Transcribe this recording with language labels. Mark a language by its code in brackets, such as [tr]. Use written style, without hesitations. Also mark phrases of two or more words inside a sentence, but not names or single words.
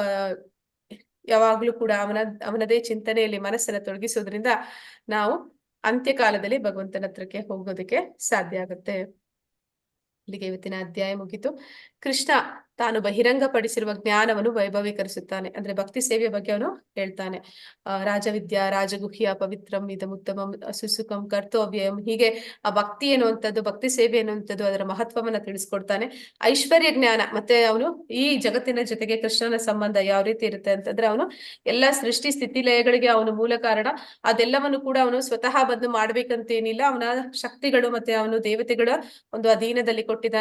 [kn] ಯಾವಾಗ್ಲೂ ಕೂಡ ಅವನದೇ ಚಿಂತನೆಯಲ್ಲಿ ಮನಸ್ಸನ್ನ ತೊಡಗಿಸೋದ್ರಿಂದ ನಾವು ಅಂತ್ಯಕಾಲದಲ್ಲಿ ಭಗವಂತನ ಹತ್ರಕ್ಕೆ ಹೋಗೋದಕ್ಕೆ ಸಾಧ್ಯ ಆಗುತ್ತೆ. ಇಲ್ಲಿಗೆ ಇವತ್ತಿನ ಅಧ್ಯಾಯ ಮುಗಿತು. ಕೃಷ್ಣ ತಾನು ಬಹಿರಂಗ ಪಡಿಸಿರುವ ಜ್ಞಾನವನ್ನು ವೈಭವೀಕರಿಸುತ್ತಾನೆ. ಅಂದ್ರೆ ಭಕ್ತಿ ಸೇವೆಯ ಬಗ್ಗೆ ಅವನು ಹೇಳ್ತಾನೆ. [sa] ರಾಜವಿದ್ಯಾ ರಾಜಗುಹ್ಯ ಪವಿತ್ರಂ ಇದಮುತ್ತಮಂ ಸುಸುಖಂ ಕರ್ತವ್ಯಂ. [kn] ಹೀಗೆ ಆ ಭಕ್ತಿ ಎನ್ನುವಂಥದ್ದು, ಭಕ್ತಿ ಸೇವೆ ಎನ್ನುವಂಥದ್ದು, ಅದರ ಮಹತ್ವವನ್ನ ತಿಳಿಸ್ಕೊಡ್ತಾನೆ. ಐಶ್ವರ್ಯ ಜ್ಞಾನ, ಮತ್ತೆ ಅವನು ಈ ಜಗತ್ತಿನ ಜೊತೆಗೆ ಕೃಷ್ಣನ ಸಂಬಂಧ ಯಾವ ರೀತಿ ಇರುತ್ತೆ ಅಂತಂದ್ರೆ, ಅವನು ಎಲ್ಲಾ ಸೃಷ್ಟಿ ಸ್ಥಿತಿ ಲಯಗಳಿಗೆ ಅವನು ಮೂಲ ಕಾರಣ. ಅದೆಲ್ಲವನ್ನು ಕೂಡ ಅವನು ಸ್ವತಃ ಬಂದು ಮಾಡ್ಬೇಕಂತೇನಿಲ್ಲ. ಅವನ ಶಕ್ತಿಗಳು ಮತ್ತೆ ಅವನು ದೇವತೆಗಳ ಒಂದು ಅಧೀನದಲ್ಲಿ ಕೊಟ್ಟಿದ್ದಾನೆ.